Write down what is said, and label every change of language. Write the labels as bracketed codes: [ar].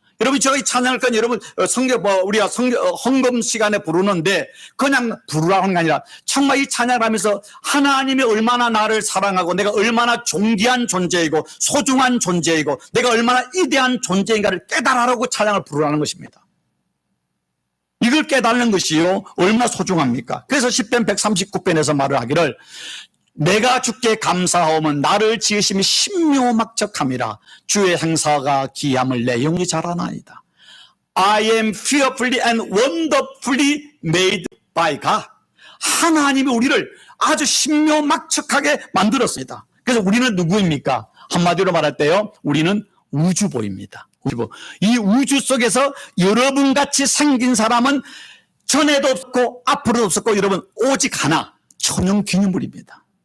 [ko] 여러분, 제가 이 찬양을 건 여러분, 우리가 헌금 시간에 부르는데 그냥 부르라는 게 아니라 정말 이 찬양을 하면서 하나님이 얼마나 나를 사랑하고 내가 얼마나 존귀한 존재이고 소중한 존재이고 내가 얼마나 위대한 존재인가를 깨달으라고 찬양을 부르라는 것입니다. 이걸 깨달는 것이요, 얼마나 소중합니까? 그래서 시편 139편에서 말을 하기를 내가 주께 감사하오면 나를 지으심이 신묘막척함이라 주의 행사가 기함을 내 영이 잘 아나이다. [en] I am fearfully and wonderfully made by God. [ko] 하나님이 우리를 아주 신묘막척하게 만들었습니다. 그래서 우리는 누구입니까? 한마디로 말할 때요, 우리는 우주보입니다. 이 우주 속에서 여러분같이 생긴 사람은 전에도 없고 앞으로도 없었고 여러분 오직 하나, 천연기념물입니다.